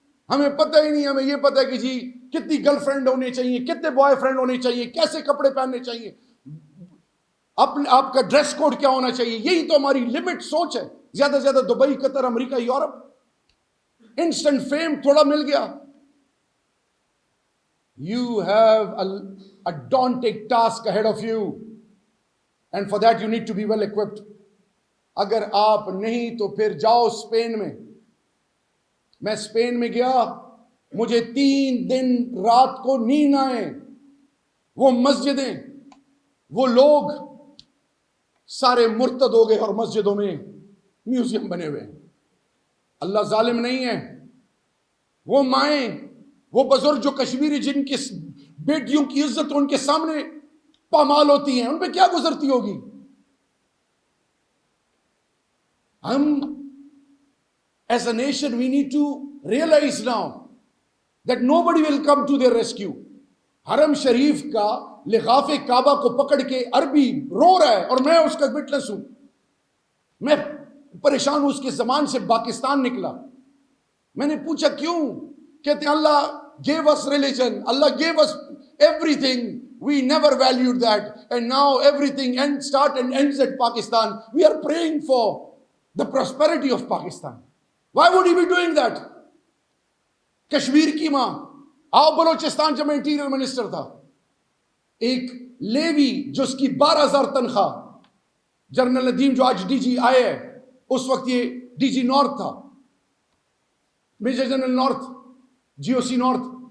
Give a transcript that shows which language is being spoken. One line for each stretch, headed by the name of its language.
Urdu: ہمیں پتہ ہی نہیں, ہمیں یہ پتہ ہے کہ جی کتنی گرل فرینڈ ہونی چاہیے, کتنے بوائے فرینڈ ہونے چاہیے, کیسے کپڑے پہننے چاہیے, آپ کا ڈریس کوڈ کیا ہونا چاہیے. یہی تو ہماری لمٹ سوچ ہے. زیادہ سے زیادہ دبئی, قطر, امریکہ, یورپ, انسٹنٹ فیم تھوڑا مل گیا.
English: You have a daunting task ahead of you, and for that you need to be well equipped.
Urdu: اگر آپ نہیں تو پھر جاؤ اسپین میں. میں اسپین میں گیا, مجھے 3 دن رات کو نیند آئے. وہ مسجدیں, وہ لوگ سارے مرتد ہو گئے اور مسجدوں میں میوزیم بنے ہوئے. اللہ ظالم نہیں ہے. وہ مائیں, وہ بزرگ جو کشمیری, جن کی بیٹیوں کی عزت ان کے سامنے پامال ہوتی ہیں, ان پہ کیا گزرتی ہوگی.
English: ہم as a nation we need to realize now that nobody will come to their rescue.
Urdu: حرم شریف کا لغاف کعبہ کو پکڑ کے عربی رو رہا ہے اور میں اس کا وٹنس ہوں. میں پریشان ہوں, اس کے زمان سے پاکستان نکلا. میں نے پوچھا کیوں؟ کہتے ہیں
English: اللہ gave us religion, Allah gave us everything, we never valued that, and now everything ends at Pakistan. We are praying for the prosperity of Pakistan. Why would he be doing that?
Urdu: Kashmir کی ماں, آؤ بلوچستان جب میں interior minister تھا, ایک levy جو اس کی 12,000 تنخواہ, جنرل ندیم جو آج ڈی جی آئے ہے, اس وقت یہ ڈی جی نارتھ تھا, میجر جنرل نارتھ, جی او سی نارتھ.